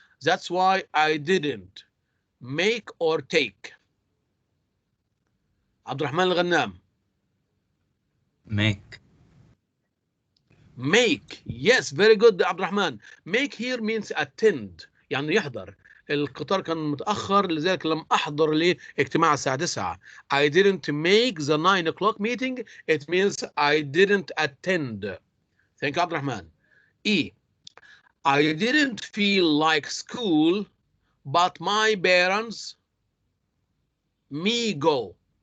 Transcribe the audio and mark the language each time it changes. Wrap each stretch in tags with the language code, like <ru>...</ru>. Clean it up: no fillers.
<en>That's why I didn't make or take.</en> <ar>عبد الرحمن الغنام.</ar> <en>make. Make. Yes, very good عبد الرحمن. Make here means attend،</en> <ar>يعني يحضر. القطار كان متأخر لذلك لم أحضر لاجتماع الساعة 9.</ar> <en>I didn't make the 9 o'clock meeting. It means I didn't attend. Thank you عبد الرحمن. E. I didn't feel like school, but my parents me go.</en>